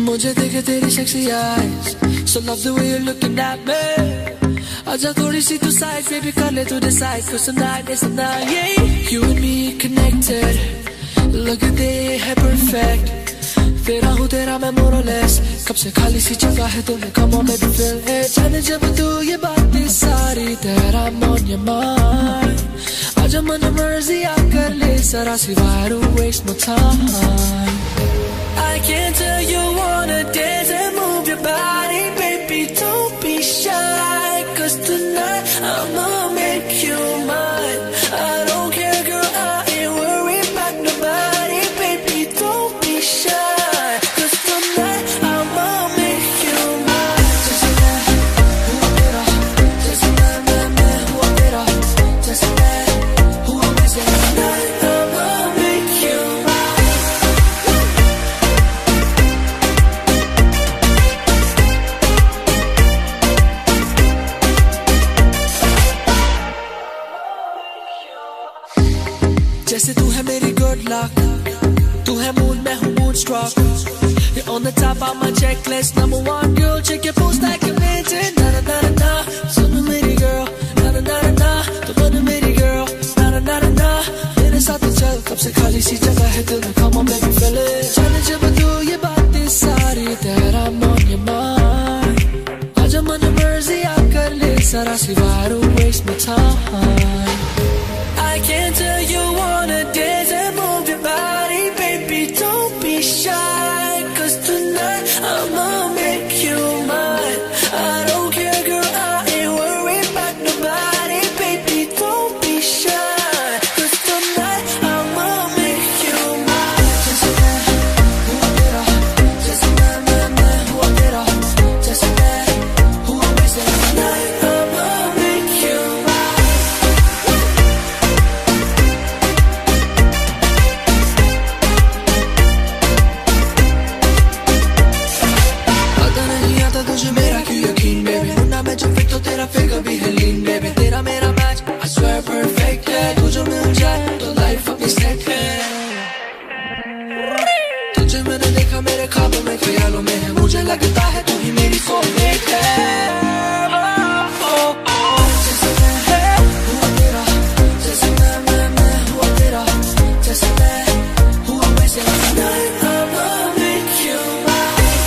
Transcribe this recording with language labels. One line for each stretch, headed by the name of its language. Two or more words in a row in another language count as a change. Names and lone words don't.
Hindi: देखे देखे तेरी
English: sexy eyes, so love the way you're looking at me.
Hindi: आजा थोड़ी सी तू
English: side, baby
Hindi: कर ले तू
English: decide, 'cause tonight is the night, yeah. You and me connected,
Hindi: लगते है perfect. तेरा हूँ तेरा मैं
English: more or less,
Hindi: कब से खाली सी जगह है तुम्हें,
English: come on baby feel it.
Hindi: जाने जब तू ये बातें सारी,
English: that I'm on your mind.
Hindi: आजा मन मर्जी आकर ले जरा सी,
English: why don't waste my time. I can tell you wanna dance and move your body, baby, don't be shy, 'cause tonight I'ma make you mine. I don't care, girl, I ain't worried about nobody, baby, don't be shy, 'cause tonight I'ma make you mine.
Hindi: Just मैं हूँ तेरा, just मैं हूँ तेरा, just मैं हूँ वैसे,
English: tonight I'ma make you mine.
Hindi: जैसे तू है मेरी
English: good luck,
Hindi: तू है moon मैं हूँ moonstruck.
English: You're on the top of my checklist, number one girl, check your post like you mentioned. Na na na na na,
Hindi: सुन मेरी girl, na na na na na, तू बन मेरी girl, na na na na na. मेरे साथ चल, कब से खाली सी जगह है दिल में,
English: come on baby feel it.
Hindi: जाने जब तू ये बातें सारी,
English: that I'm on your mind.
Hindi: आजा मन मर्जी आकर ले जरा सी,
English: why don't waste my time. I can tell you wanna dance and move your body, baby, don't be shy, 'cause tonight I'ma make you mine. I don't care, girl, I ain't worried about nobody, baby, don't be shy, 'cause tonight I'ma make you mine.
Hindi: Just मैं हूँ तेरा, just मैं हूँ तेरा, just मैं हूँ वैसे,
English: tonight I'ma make you mine.
Hindi: पता नहीं आता तुझे मेरा क्यों यकीन, baby, मुन्ना मैं जो फिट तो तेरा फिगर भी है
English: lean, baby,
Hindi: तेरा मेरा मैच
English: I swear perfect
Hindi: है, तू जो मिल जाए तो लाइफ अपनी सेट है. तुझे मैंने देखा मेरे ख्वाबों में, ख्यालों में है, मुझे लगता है तू ही मेरी soulmate है. जैसे मैं हूँ तेरा, जैसे मैं हूँ तेरा, जैसे मैं हूँ वैसे,
English: tonight I'ma make you mine.